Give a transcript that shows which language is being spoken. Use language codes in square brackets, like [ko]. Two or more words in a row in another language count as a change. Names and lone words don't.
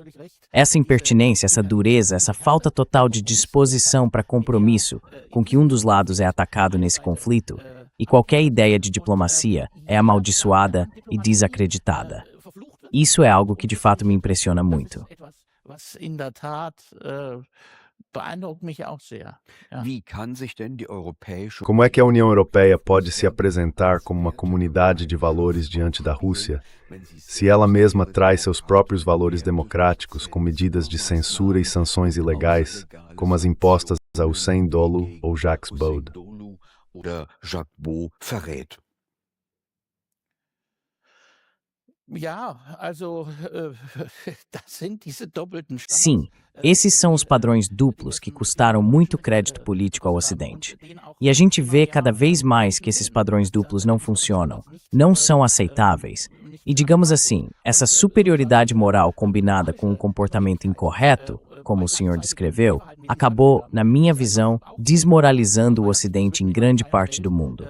[pt] Essa impertinência, essa dureza, essa falta total de disposição para compromisso com que um dos lados é atacado nesse conflito, e qualquer ideia de diplomacia é amaldiçoada e desacreditada. Isso é algo que de fato me impressiona muito. [de] was in der Tat beeindruckt mich auch sehr. Ja. Wie kann sich denn die europäische [pt] Como é que a União Europeia pode se apresentar como uma comunidade de valores diante da Rússia, se ela mesma traz seus próprios valores democráticos com medidas de censura e sanções ilegais, como as impostas a Hussein Dolu ou Jacques Baude? [de] oder Jacques Beau verrät? Ja, also das sind diese doppelten [pt] Sim, esses são os padrões duplos que custaram muito crédito político ao Ocidente. E a gente vê cada vez mais que esses padrões duplos não funcionam, não são aceitáveis. E digamos assim, essa superioridade moral combinada com um comportamento incorreto, como o senhor descreveu, acabou, na minha visão, desmoralizando o Ocidente em grande parte do mundo.